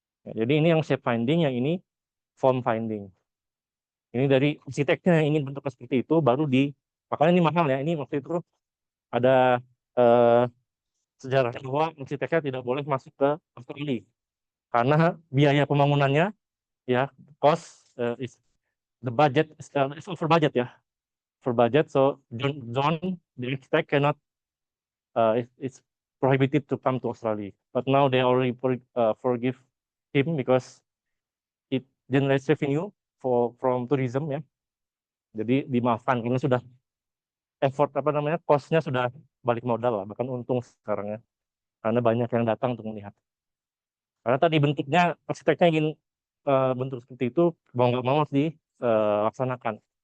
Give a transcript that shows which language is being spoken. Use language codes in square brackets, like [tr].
[id] Ya, jadi ini yang shape finding, yang ini form finding. Ini dari arsiteknya yang ingin bentuknya seperti itu, baru makanya ini mahal ya. Ini waktu itu ada eh, sejarah bahwa arsiteknya tidak boleh masuk ke Australia karena biaya pembangunannya ya [en] cost is the budget is over budget ya, for budget. So John the architect cannot it's prohibited to come to Australia. But now they already forgive him because it generates revenue from tourism ya. [id] Jadi dimaafkan karena sudah effort apa namanya costnya sudah balik modal lah, bahkan untung sekarang ya. Karena banyak yang datang untuk melihat. Karena tadi bentuknya arsiteknya ingin bentuk seperti itu mau nggak mau harus dilaksanakan.